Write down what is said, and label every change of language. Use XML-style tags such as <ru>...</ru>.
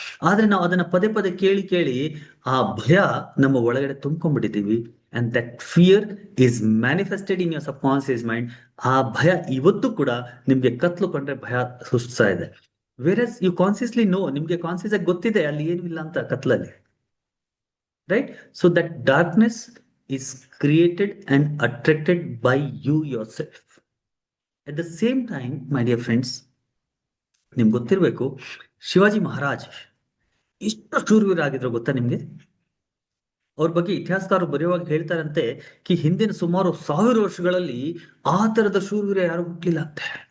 <kn>ಆದ್ರೆ ನಾವು ಅದನ್ನ ಪದೇ ಪದೇ ಕೇಳಿ ಕೇಳಿ ಆ ಭಯ ನಮ್ಮ ಒಳಗಡೆ ತುಂಬ್ಕೊಂಡ್ಬಿಟ್ಟಿದೀವಿ.</kn> <en>And that fear is manifested in your subconscious mind.</en> <kn>ಆ ಭಯ ಇವತ್ತು ಕೂಡ ನಿಮ್ಗೆ ಕತ್ಲು ಕಂಡ್ರೆ ಭಯ ಸೃಷ್ಟಿಸ್ತಾ ಇದೆ.</kn> <en>whereas you consciously know,</en> <kn>ನಿಮ್ಗೆ ಕಾನ್ಸಿಯಸ್ ಆಗಿ ಗೊತ್ತಿದೆ ಅಲ್ಲಿ ಏನು ಇಲ್ಲ ಅಂತ ಕತ್ಲಲ್ಲಿ.</kn> <en>Right? So that darkness is created and attracted by you yourself. At the same time, my dear friends,</en> <kn>ನಿಮ್ಗೆ ಗೊತ್ತಿರ್ಬೇಕು, ಶಿವಾಜಿ ಮಹಾರಾಜ್ ಎಷ್ಟು ಶೂರವೀರ ಆಗಿದ್ರು ಗೊತ್ತಾ ನಿಮ್ಗೆ? ಅವ್ರ ಬಗ್ಗೆ ಇತಿಹಾಸಕಾರರು ಬರೆಯುವಾಗ ಹೇಳ್ತಾರಂತೆ ಕಿ ಹಿಂದಿನ ಸುಮಾರು 1000 ವರ್ಷಗಳಲ್ಲಿ ಆ ತರದ ಶೂರವೀರ ಯಾರು ಹುಟ್ಟಲಿಲ್ಲ ಅಂತೆ.</kn>